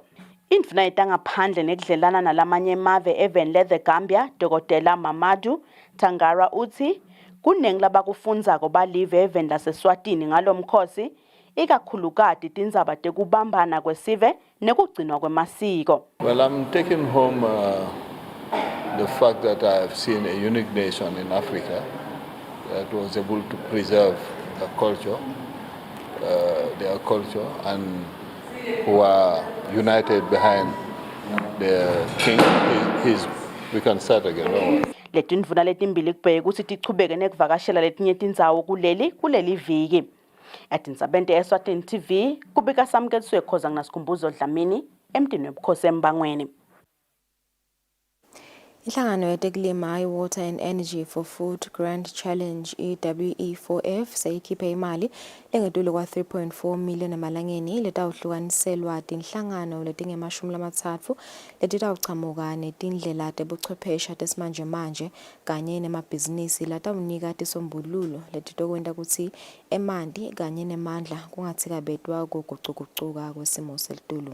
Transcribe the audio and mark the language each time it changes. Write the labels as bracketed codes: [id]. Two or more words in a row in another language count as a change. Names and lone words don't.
[ss] Indvuna yetangaphandle nekudlelana nalamanye emave eveni le-The Gambia Dr. Mamadou Tangara uthi kuningi labakufundzako balive eveni laseSwatini ngalo mkhosi ikakhulukati tindzaba tekubambana kwesive nekugcinwa kwemasiko. [en] Well, I'm taking home the fact that I have seen a unique nation in Africa that was able to preserve their culture and who are united behind the king, we can start again. No. [ss] Letindvuna letimbili kubheka ukuthi tichubeke nekuvakashela letinye tindzawo kuleli viki. Atintsabente Eswatini TV kubika samuketswe khoza nginasikhumbuzo Dlamini emntini webukhosi embangweni. Inhlangano yetekulima i-Water and Energy for Food Grand Challenge EWE4F seyikhiphe imali lengetulu kwa 3.4 million emalangeni letawuhlukaniselwa tinhlangano letingemashumi letitawuchamuka netindlela tebuchwepheshe tesimanje manje kanye nemabhizinisi latawunika tisombululo letitokwenta kutsi emanti kanye nemandla kungatsikabetwa kugucugucuka kwesimo selitulu.